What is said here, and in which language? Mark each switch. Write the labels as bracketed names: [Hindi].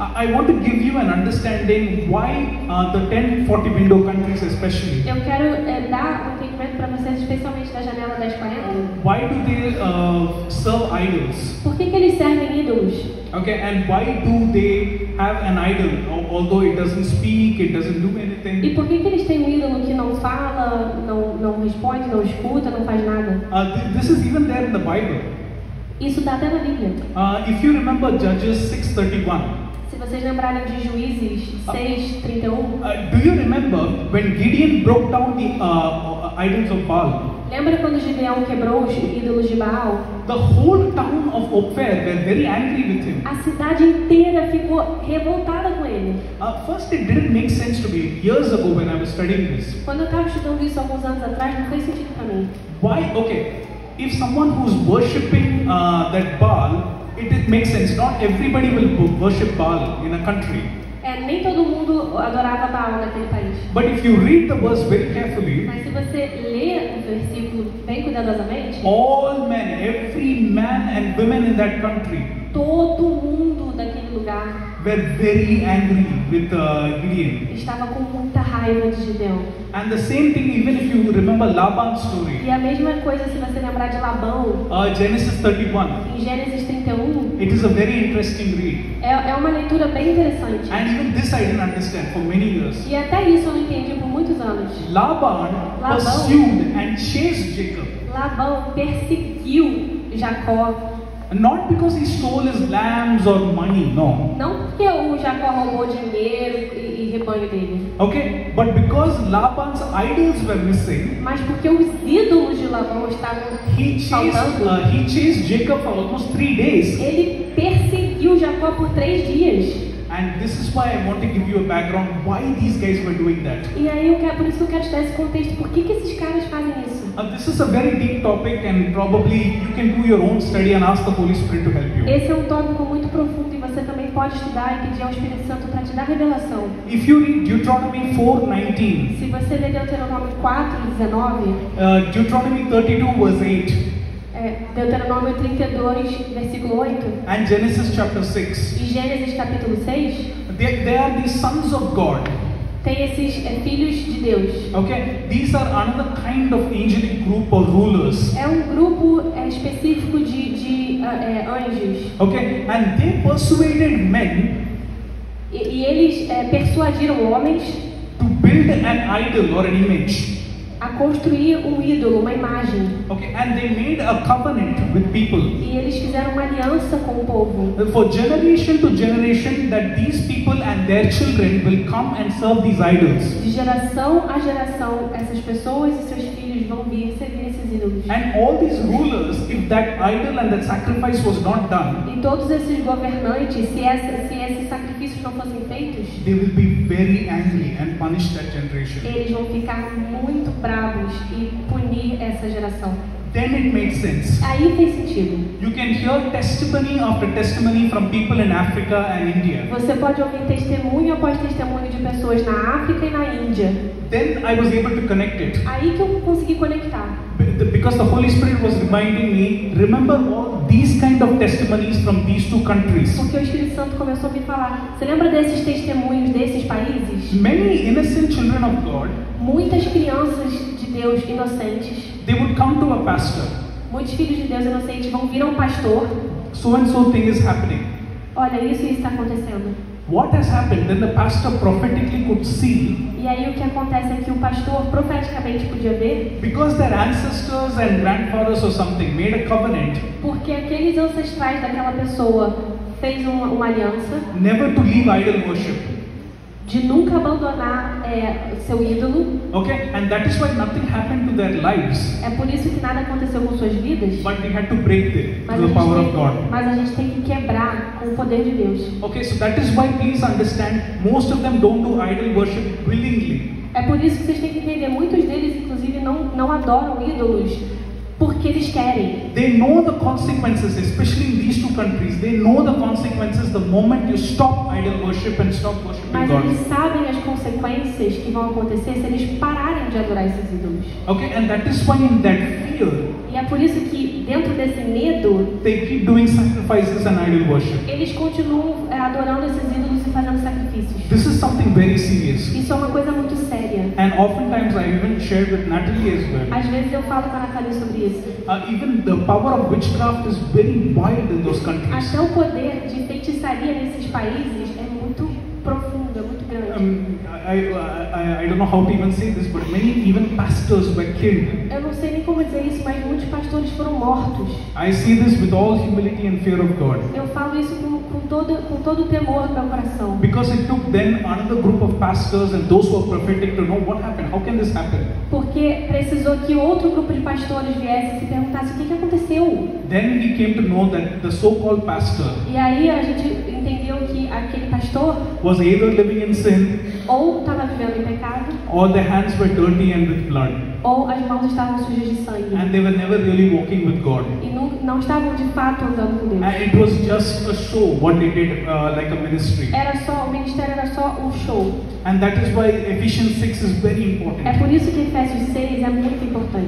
[English] I want to give you an understanding why the 10-40 window countries especially. [Portuguese] Eu quero dar um entendimento para vocês, especialmente da janela 1040. [English] Why do they serve idols? [Portuguese] Por que eles servem ídolos? [English] Okay, and why do they have an idol, although it doesn't speak, it doesn't do anything? [Portuguese] E por que eles têm um ídolo que não fala, não responde, não escuta, não faz nada? [English] This is even there in the Bible. [Portuguese] Isso está até na Bíblia. [English] If you remember Judges 6:31. [Portuguese] Se vocês lembrarem de Juízes 6:31. [English] Do you remember when Gideon broke down the idols of Baal? [Portuguese] Lembra quando Gideão quebrou os ídolos de Baal? [English] The whole town of Ophir were very angry with him. [Portuguese] A cidade inteira ficou revoltada com ele. [English] First, it didn't make sense to me years ago when I was studying this. [Portuguese] Quando eu estava estudando isso alguns anos atrás, não fez sentido para mim. [English] Why? Okay, if someone who's worshipping that Baal, it makes sense. Not everybody will worship Baal in a country. [Portuguese] Nem todo mundo adorava Baal naquele país. [English] But if you read the verse very carefully, [Portuguese] mas se você ler o versículo bem cuidadosamente, [English] all men, every man and women in that country, [Portuguese] todo mundo daquele lugar [English] were very angry with Gideon. [Portuguese] Estava com muita raiva de Gideão. [English] And the same thing, even if you remember Laban's story. [Portuguese] E a mesma coisa se você lembrar de Labão. [English] Genesis 31. [Portuguese] Em Gênesis 31. [English] It is a very interesting read. [Portuguese] É uma leitura bem interessante. [English] And even this I didn't understand for many years. [Portuguese] E até isso eu não entendi por muitos anos. [English] Laban pursued and chased Jacob. [Portuguese] Labão perseguiu Jacó. [English] Not because he stole his lambs or money, no. [Portuguese] Não porque o Jacó roubou dinheiro e rebanho dele. [English] Okay, but because Laban's idols were missing. [Portuguese] Mas porque os ídolos de Labão estavam faltando. [English] He chased Jacob for almost 3 days. [Portuguese] Ele perseguiu Jacó por 3 dias. [English] And this is why I want to give you a background why these guys were doing that. [Portuguese] E aí por isso que eu quero te dar esse contexto. Por que esses caras fazem isso? [English] This is a very deep topic, and probably you can do your own study and ask the Holy Spirit to help you. [Portuguese] Esse é um tópico muito profundo e você também pode estudar e pedir ao Espírito Santo para te dar revelação. [English] If you read Deuteronomy 4:19, [Portuguese] se você ler Deuteronômio 4:19, [English] Deuteronomy 32 verse 8. [Portuguese] Deuteronômio 32, versículo 8. [English] And Genesis chapter 6. [Portuguese] E Gênesis capítulo 6. [English] They are the sons of God. [Portuguese] Tem esses filhos de Deus. [English] Okay, these are another kind of angelic group or rulers. [Portuguese] É um grupo específico de anjos. [English] Okay, and they persuaded men. [Portuguese] E eles persuadiram homens. [English] To build an idol or an image. [Portuguese] A construir um ídolo, uma imagem. [English] Okay, and they made a covenant with people. [Portuguese] E eles fizeram uma aliança com o povo. [English] For generation to generation, that these people and their children will come and serve these idols. [Portuguese] De geração a geração, essas pessoas e seus filhos vão vir servir esses ídolos. [English] And all these rulers, if that idol and that sacrifice was not done, [Portuguese] e todos esses governantes, se esses sacrifícios não fossem feitos, [English] they will be very angry and punish that generation. [Portuguese] Eles vão ficar muito bravos e punir essa geração. [English] Then it makes sense. [Portuguese] Aí fez sentido. [English] You can hear testimony after testimony from people in Africa and India. [Portuguese] Você pode ouvir testemunho após testemunho de pessoas na África e na Índia. [English] Then I was able to connect it. [Portuguese] Aí que eu consegui conectar. [English] Because the Holy Spirit was reminding me, remember all these kind of testimonies from these two countries. [Portuguese] Porque o Espírito Santo começou a me falar. Você lembra desses testemunhos desses países? [English] Many innocent children of God. [Portuguese] Muitas crianças de Deus inocentes. [English] They would come to a pastor. [Portuguese] Muitos filhos de Deus inocentes vão vir a um pastor. [English] So and so thing is happening. [Portuguese] Olha, isso está acontecendo. [English] What has happened? Then the pastor prophetically could see. [Portuguese] E aí o que acontece é que o pastor profeticamente podia ver. [English] Because their ancestors and grandfathers or something made a covenant. [Portuguese] Porque aqueles ancestrais daquela pessoa fez uma aliança. [English] Never to leave idol worship. [Portuguese] De nunca abandonar seu ídolo. [English] Okay, and that is why nothing happened to their lives. [Portuguese] É por isso que nada aconteceu com suas vidas. [English] But they had to break it through the power of God. [Portuguese] Mas a gente tem que quebrar com o poder de Deus. [English] Okay, so that is why please understand, most of them don't do idol worship willingly. [Portuguese] É por isso que vocês têm que entender, muitos deles inclusive não adoram ídolos porque eles querem. [English] They know the consequences, especially in these two countries. They know the consequences the moment you stop idol worship and stop worshiping [Portuguese] Mas [English] God. [Portuguese] eles sabem as consequências que vão acontecer se eles pararem de adorar esses ídolos. [English] Okay, and that is why in that fear, [Portuguese] E é por isso que dentro desse medo, [English] they keep doing sacrifices and idol worship. [Portuguese] eles continuam adorando esses ídolos e fazendo sacrifícios. [English] This is something very serious. [Portuguese] Isso é uma coisa muito séria. [English] And oftentimes I even shared with Natalie as well. [Portuguese] Às vezes eu falo com a Nathalie sobre isso. [English] Even the power of witchcraft is very wide in those countries. [Portuguese] Até o poder de feitiçaria nesses países é muito profundo, é muito grande. [English] I don't know how to even say this, but many even pastors were killed. [Portuguese] Eu não sei nem como dizer isso, mas muitos pastores foram mortos. [English] I see this with all humility and fear of God. [Portuguese] Eu falo isso com todo o temor do meu coração. [English] Because it took then another group of pastors and those who are prophetic to know what happened. How can this happen? [Portuguese] Porque precisou que outro grupo de pastores viesse e se perguntasse o que aconteceu. [English] Then we came to know that the so-called pastor [Portuguese] E aí a gente entendeu que aquele pastor [English] was either living in sin, [Portuguese] ou estava vivendo em pecado, [English] or their hands were dirty and with blood, [Portuguese] ou as mãos estavam sujas de sangue. [English] and they were never really walking with God. [Portuguese] E não estavam de fato andando com Deus. [English] And it was just a show what they did, like a ministry. [Portuguese] O ministério era só um show. [English] And that is why Ephesians 6 is very [Portuguese] É [English] important. [Portuguese] por isso que Efésios 6 é muito importante.